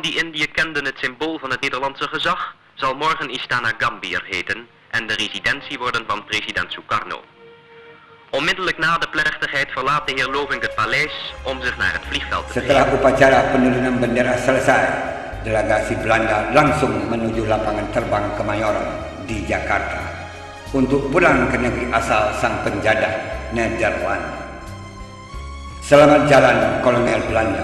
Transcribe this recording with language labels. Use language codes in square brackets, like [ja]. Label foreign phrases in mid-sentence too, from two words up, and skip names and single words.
[nl] die Indië kenden het symbool van het Nederlandse gezag, zal morgen Istana Gambir heten en de residentie worden van president Sukarno. Onmiddellijk na de plechtigheid verlaat de heer Lovink het paleis om zich naar het vliegveld te [id] Setelah [nl] begeven. [id] upacara penurunan bendera selesai, delegasi Belanda langsung menuju lapangan terbang Kemayoran di Jakarta untuk pulang ke negeri asal sang penjadah Nederland. Selamat jalan Kolonel Belanda.